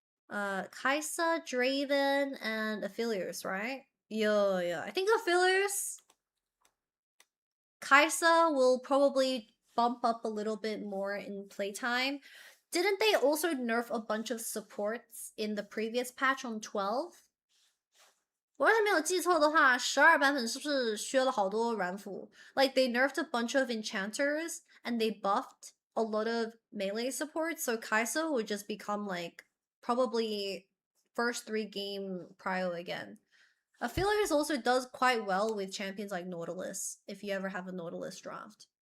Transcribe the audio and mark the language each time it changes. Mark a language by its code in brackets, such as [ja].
[en] Kaisa, Draven, and Aphelios, right? Yeah. I think Aphelios... Kaisa will probably bump up a little bit more in playtime. Didn't they also nerf a bunch of supports in the previous patch on 12? [zh] 我要是没有记错的话，12版本是不是削了好多软辅？ [en] Like they nerfed a bunch of enchanters and they buffed a lot of melee support, so Kaisa would just become like probably first 3 game prio again. Aphelios also does quite well with champions like Nautilus, if you ever have a Nautilus draft.